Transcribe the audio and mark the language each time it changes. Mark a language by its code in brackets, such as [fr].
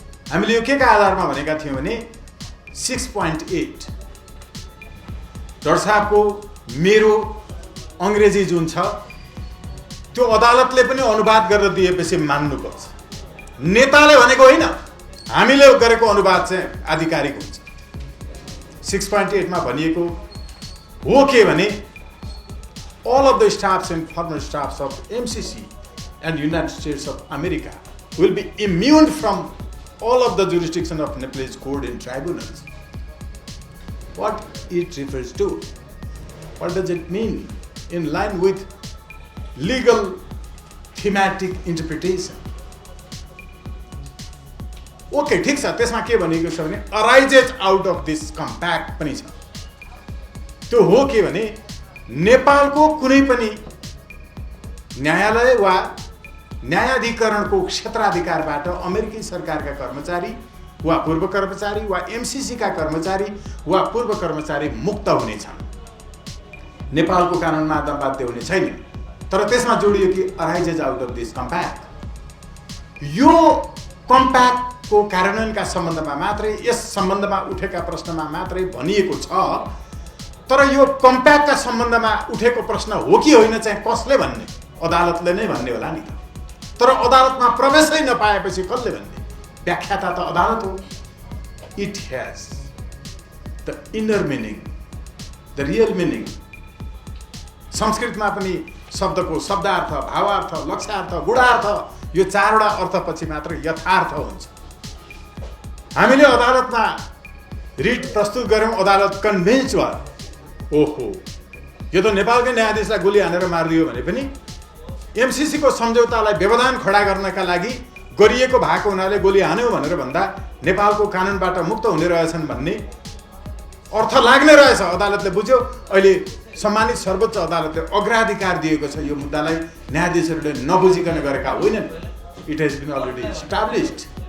[ne] हामीले यो के का आधारमा भनेका थियौँ भने 6.8 डर साहबको मेरो अङ्ग्रेजी जुन छ त्यो अदालतले पनि अनुवाद गरेर दिएपछि मान्नुपर्छ। नेताले भनेको होइन, हामीले गरेको अनुवाद चाहिँ आधिकारिक हुन्छ। 6.8 मा भनिएको हो के भने [en] all of the staffs and former staffs of MCC and United States of America will be immune from all of the jurisdiction of Nepalese court and tribunals. What it refers to? What does it mean? In line with legal thematic interpretation. [ne] Okay ठीक छ, त्यसमा के भनेको छ भने [en] arises out of this compact [ne] पनि छ। त्यो हो के भने नेपालको कुनै पनि न्यायालय वा न्यायाधिकरणको क्षेत्राधिकारबाट अमेरिकी सरकारका कर्मचारी वा पूर्व कर्मचारी वा एमसीसी का कर्मचारी वा पूर्व कर्मचारी मुक्त हुनेछन्। नेपालको कानुनमा बाध्य हुने छैन। तर त्यसमा जोडियो कि [en] Arises out of this compact. [ne] यो कम्प्याक्टको कार्यान्वयनका सम्बन्धमा मात्रै, यस सम्बन्धमा उठेका प्रश्नमा मात्रै भनिएको छ। तर यो कम्प्याक्टका सम्बन्धमा उठेको प्रश्न हो कि होइन चाहिँ कसले भन्ने? अदालतले नै भन्ने होला नि त। तर अदालतमा प्रवेशै नपाएपछि कसले भन्ने? व्याख्याता त अदालत हो। [en] It has the inner meaning, the real meaning. [ne] संस्कृतमा पनि शब्दको शब्दार्थ, भावार्थ, लक्ष्यार्थ, गुणार्थ यो चारवटा अर्थपछि मात्र यथार्थ हुन्छ। हामीले अदालतमा रिट प्रस्तुत गर्यौँ, अदालत कन्भिन्स भयो। ओहो, यो त नेपालकै न्यायाधीशलाई गोली हानेर मारिदियो भने पनि एमसीसी को सम्झौतालाई व्यवधान खडा गर्नका लागि गरिएको भएको हुनाले गोली हान्यो भनेर भन्दा नेपालको कानुनबाट मुक्त हुने रहेछन् भन्ने अर्थ लाग्ने रहेछ। अदालतले बुझ्यो। अहिले सम्मानित सर्वोच्च अदालतले अग्राधिकार दिएको छ। यो मुद्दालाई न्यायाधीशहरूले नबुझिकन गरेका होइनन्। [en] It has been already established.